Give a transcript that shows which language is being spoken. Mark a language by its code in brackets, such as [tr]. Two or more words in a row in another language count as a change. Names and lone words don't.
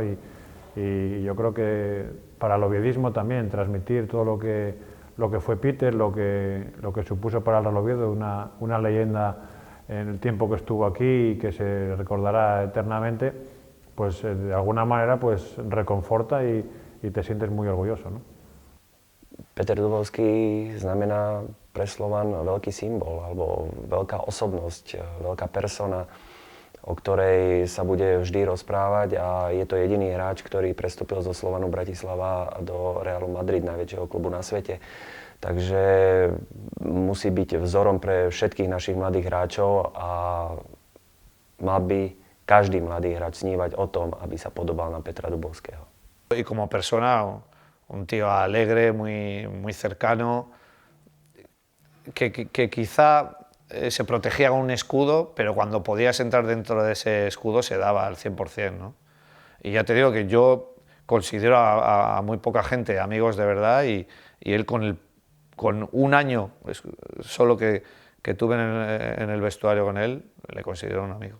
[es] Y yo creo que para el oviedismo también transmitir todo lo que fue Peter, lo que supuso para el Real Oviedo, una leyenda en el tiempo que estuvo aquí y que se recordará eternamente, pues de alguna manera pues reconforta y te sientes muy orgulloso, ¿no? [sk] Peter Dubovsky znamená pre Slovan veľký symbol, alebo veľká osobnosť, veľká persona, o ktorej sa bude vždy rozprávať, a je to jediný hráč, ktorý prestúpil zo Slovanu Bratislava do Realu Madrid, najväčšieho klubu na svete. Takže musí byť vzorom pre všetkých našich mladých hráčov a mal by každý mladý hráč snívať o tom, aby sa podobal na Petra Dubovského. [es] Y como persona, un tío alegre, muy cercano, que quizá se protegía con un escudo, pero cuando podías entrar dentro de ese escudo se daba al 100%, ¿no? Y ya te digo que yo considero a muy poca gente amigos de verdad, y él con un año solo que tuve en el vestuario con él, le considero un amigo.